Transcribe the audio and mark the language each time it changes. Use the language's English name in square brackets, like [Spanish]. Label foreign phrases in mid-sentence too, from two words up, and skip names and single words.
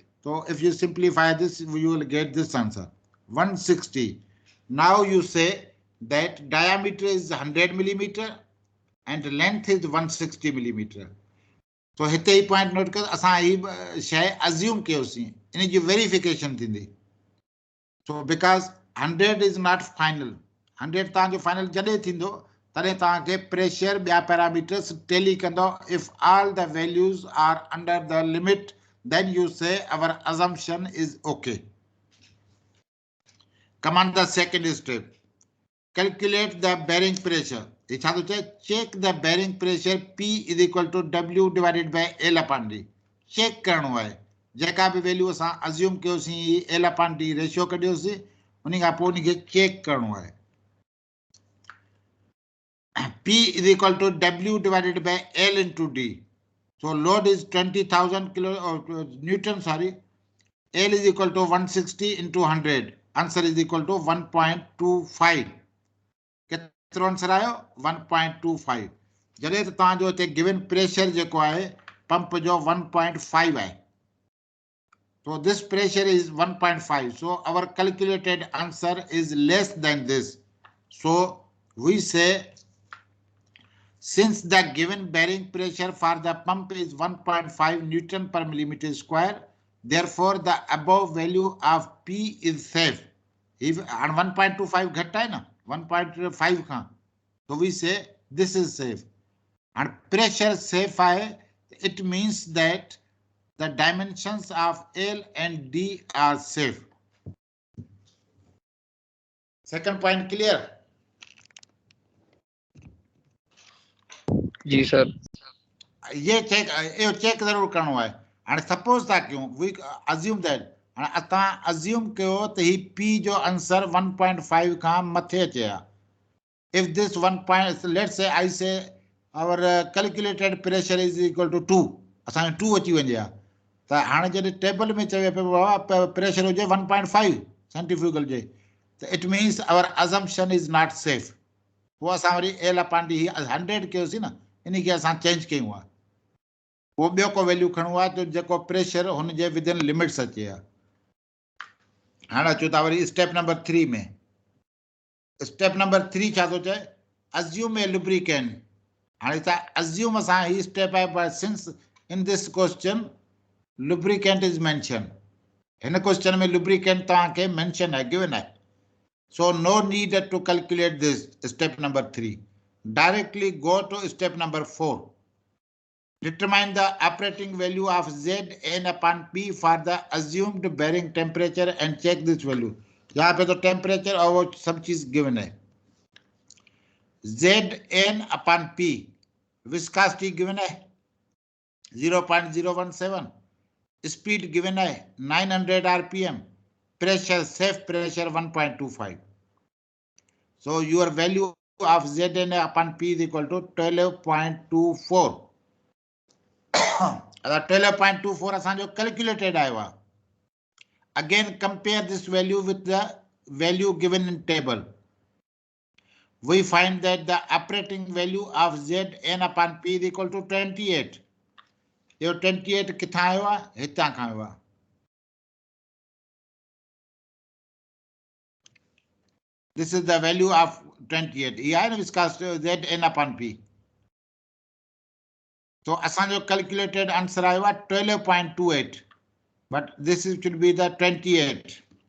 [English] So if you simplify this, you will get this answer 160. Now you say that diameter is 100 millimeter and length is 160 millimeter. [Sindhi] So हिते ही [English] point note [Sindhi] कर असां ही शय अज्यूम कयोसीं इन जी वेरिफिकेशन थींदी. [English] So because 100 is not final. [Sindhi] 100 तव्हांजो फाइनल जॾहिं थींदो तॾहिं तव्हांखे प्रेशर ॿिया पैरामीटर्स टेली कंदो. [English] If all the values are under the limit, then you say our assumption is okay. Come on the second step. Calculate the bearing pressure. Check the bearing pressure P is equal to W divided by L upon D. [Sindhi] Check करणो आहे. जेका बि वैल्यू असां अज्यूम कयोसीं [English] L upon D ratio [Sindhi] कढियोसीं उन खां पोइ उनखे चेक करणो आहे. [English] P is equal to W divided by L into D. So load is 20,000 Newton, sorry. L is equal to 160 into 100. Answer is equal to 1.25. [Sindhi] केतिरो आंसर आयो 1.25. जॾहिं त तव्हांजो हिते [English] given pressure [Sindhi] जेको आहे पंप जो 1.5 आहे. [English] So this pressure is 1.5. So our calculated answer is less than this. So we say since the given bearing pressure for the pump is 1.5 Newton per millimeter square, therefore the above value of P is safe. [Sindhi] If 1.25 घटि आहे न 1.5 खां, [English] so we say this is safe. And pressure safe आहे, it means that the dimensions of L and D are safe. Second point clear? [Sindhi] जी सर. ये चेक जरूर करणो आहे. हाणे सपोज था कयूं [English] we assume that [Sindhi] हाणे तव्हां अज्यूम कयो त ही P जो आंसर 1.5 खां मथे अचे हा. [English] If this 1 point, let's say I say our calculated pressure is equal to 2, [Sindhi] असांखे 2 अची वञे हा त हाणे जॾहिं टेबल में चवे पियो प्रेशर हुजे 1.5 सेंट्रीफ्यूगल जे त [English] it means our assumption is not safe. [Sindhi] पोइ असां वरी [English] L upon D [Sindhi] 100 कयोसीं न इन खे असां चेंज कयूं आहे. पोइ ॿियो को वैल्यू खणो आहे त जेको प्रेशर हुनजे [English] within limits [Sindhi] अचे हा. हाणे अचूं था वरी [English] step number [Sindhi] 3 में. [English] step number [Sindhi] 3 छा थो चए [English] assume a lubricant. [Sindhi] हाणे छा अज्यूम असां ही स्टेप आहे [English] since in this question lubricant is mention. [Sindhi] हिन क्वेश्चन में लुब्रिकेंट तव्हांखे मेंशन आहे गिवन आहे. [English] So no need to calculate this step number 3. Directly go to step number 4. Determine the operating value of Zn upon P for the assumed bearing temperature and check this value. [Hindi] यहाँ पे तो टेम्परेचर और वो सब चीज गिवन है. Zn upon P [English] viscosity given [Hindi] है 0.017. [English] speed given [Hindi] है 900 RPM. [English] Pressure, safe pressure 1.25. So your value of Zn upon P is equal to 12.24. [Sindhi] 12.24 असांजो calculated आयो आहे. [English] Again compare this value with the value given in table. We find that the operating value of Zn upon P is equal to 28. [Sindhi] यो 28 किथां आयो आहे हितां खां आयो आहे. [English] This is the value of 28. Here I discussed Zn upon P. [Sindhi] So असांजो calculated answer आयो आहे 12.28. [English] But this should be the 28.